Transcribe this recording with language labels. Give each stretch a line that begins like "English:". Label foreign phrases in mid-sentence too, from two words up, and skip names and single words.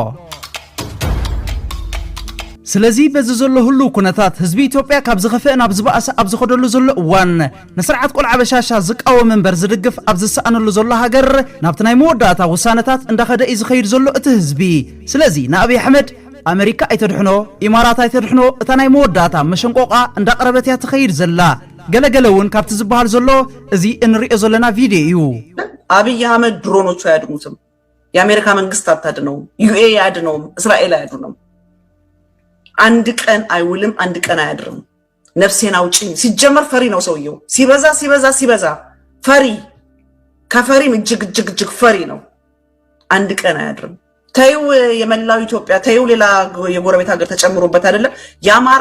Tigrinya: ስለዚ በዚ ዘሎ ሁሉ ኩነታት ህዝቢ ኢትዮጵያ ካብ ዝኸፍእ ናብ ዝበኣሰ ኣብ ዝኸደሉ ዘሎ እዋን ንስርዓት ቆልዓ በሻሻ ዝቃወም መንበር ዝድግፍ ኣብ ዝሰኣነሉ ዘሎ ሃገር ናብቲ ናይ መወዳእታ ውሳነታት እንዳኸደ እዩ ዝኸይድ ዘሎ እቲ ህዝቢ ስለዚ ንኣብይ ኣሕመድ ኣሜሪካ ኣይተድሕኖ ኢማራት ኣይተድሕኖ እታ ናይ መወዳእታ መሸንቆቓ እንዳቐረበት እያ ትኸይድ ዘላ ገለገለ እውን ካብቲ ዝበሃል ዘሎ እዚ እንሪኦ ዘለና ቪድዮ እዩ
Amharic: አብይ አህመድ ድሮኖቹ አያድኑትም የአሜሪካ መንግስት አታድነውም ዩኤ አያድነውም እስራኤል አያድነውም አንድ ቀን አይውልም አንድ ቀን አያድርም ነፍሴን አውጪኝ ሲጀመር ፈሪ ነው ሰውየው ሲበዛ ፈሪ ከፈሪም እጅግ ፈሪ ነው አንድ ቀን አያድርም ታዩ የመላው ኢትዮጵያ ታዩ ሌላ የጎረቤት ሀገር ተጨምሮበት አይደለም የአማራ